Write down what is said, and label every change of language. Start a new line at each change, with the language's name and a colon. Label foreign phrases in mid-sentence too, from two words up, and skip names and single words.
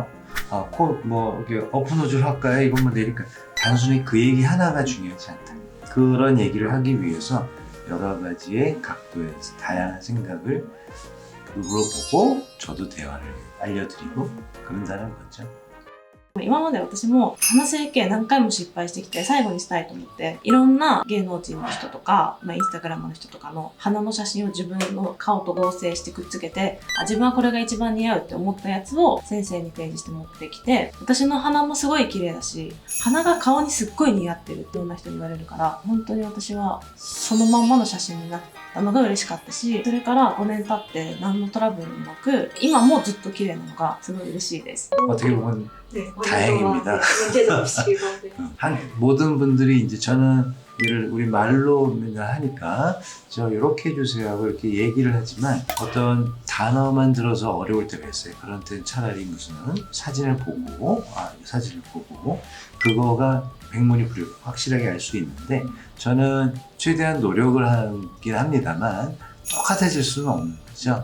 Korean: 코 뭐 이렇게 오픈호줄 할까요? 이것만 내릴까요? 단순히 그 얘기 하나가 중요하지 않다. 그런 얘기를 하기 위해서 여러 가지의 각도에서 다양한 생각을 물어보고 저도 대화를 알려드리고 그런다는 거죠.
Japanese: 今まで私も鼻整形何回も失敗してきて、最後にしたいと思っていろんな芸能人の人とか、インスタグラムの人とかの鼻の写真を自分の顔と合成してくっつけて、自分はこれが一番似合うって思ったやつを先生に提示して持ってきて、私の鼻もすごい綺麗だし、鼻が顔にすっごい似合ってるっていろんな人に言われるから、本当に私はそのまんまの写真になったのが嬉しかったし、それから5年経って何のトラブルもなく今もずっと綺麗なのがすごい嬉しいです。
Korean: 어떻게 보면 네, 다행입니다. 문제도 없으시고. 네. 모든 분들이 이제 저는 우리 말로 맨날 하니까 저 이렇게 해주세요 하고 이렇게 얘기를 하지만 어떤 단어만 들어서 어려울 때가 있어요. 그런 때는 차라리 무슨 사진을 보고 그거가 백문이 불여 확실하게 알 수 있는데, 저는 최대한 노력을 하긴 합니다만 똑같아질 수는 없는 거죠.